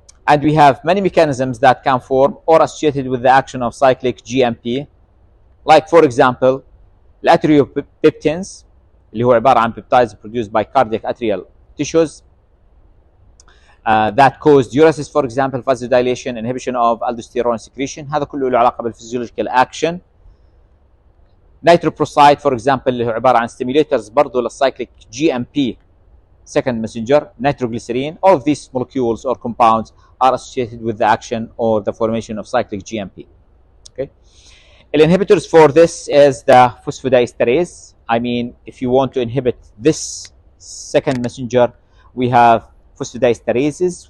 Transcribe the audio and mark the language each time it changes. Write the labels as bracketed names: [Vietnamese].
[English] And we have many mechanisms that can form or associated with the action of cyclic GMP, like for example [Arabic] الاتريوبيبتينز اللي هو عباره عن [English] peptides produced by cardiac atrial tissues that cause diuresis, for example, vasodilation, inhibition of aldosterone secretion. [Arabic] هذا كله له علاقه بالفيزيولوجيكال اكشن. نيتروبروسايد [English] for example [Arabic] اللي هو عباره عن stimulators برضه للسايكليك GMP second messenger. [English] Nitroglycerine. All of these molecules or compounds are associated with the action or the formation of cyclic GMP. Okay. The inhibitors for this is the phosphodiesterase. I mean, if you want to inhibit this second messenger, we have phosphodiesterases.